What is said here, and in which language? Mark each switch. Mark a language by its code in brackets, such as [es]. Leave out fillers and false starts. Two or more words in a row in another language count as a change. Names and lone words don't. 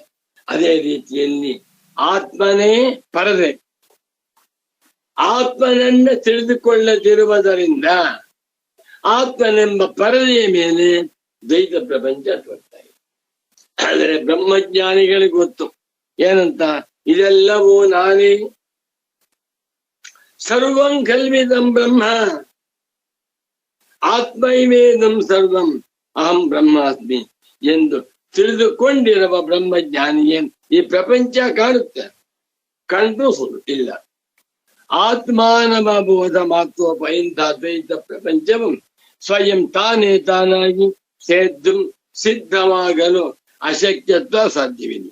[kn] ಅದೇ ರೀತಿಯಲ್ಲಿ ಆತ್ಮನೇ ಪರದೆ. ಆತ್ಮನನ್ನ ತಿಳಿದುಕೊಳ್ಳದಿರುವುದರಿಂದ ಆತ್ಮನೆಂಬ ಪರದೆಯ ಮೇಲೆ ದ್ವೈತ ಪ್ರಪಂಚ ತೋರ್ತಾ ಇದೆ. ಆದರೆ ಬ್ರಹ್ಮಜ್ಞಾನಿಗಳಿಗೆ ಗೊತ್ತು ಏನಂತ, ಇದೆಲ್ಲವೂ ನಾನೇ, [sa] ಸರ್ವಂ ಕಲ್ವಿದಂ ಬ್ರಹ್ಮ, ಆತ್ಮೈವೇದಂ ಸರ್ವಂ, ಅಹಂ ಬ್ರಹ್ಮಾಸ್ಮಿ [kn] ಎಂದು ತಿಳಿದುಕೊಂಡಿರುವ ಬ್ರಹ್ಮಜ್ಞಾನಿಗೆ ಈ ಪ್ರಪಂಚ ಕಾಣುತ್ತೆ, ಕಂಡು ಸುಳ್ಳು ಇಲ್ಲ. [sa] ಆತ್ಮಾನವಬೋಧ ಮಾತ್ರೋಪ, [kn] ಇಂಥ ದ್ವೈತ ಪ್ರಪಂಚವು ಸ್ವಯಂ ತಾನೇ ತಾನಾಗಿ ಸೇದ್ದು ಸಿದ್ಧವಾಗಲು ಅಶಕ್ಯತ್ವ ಸಾಧ್ಯವಿಲ್ಲ.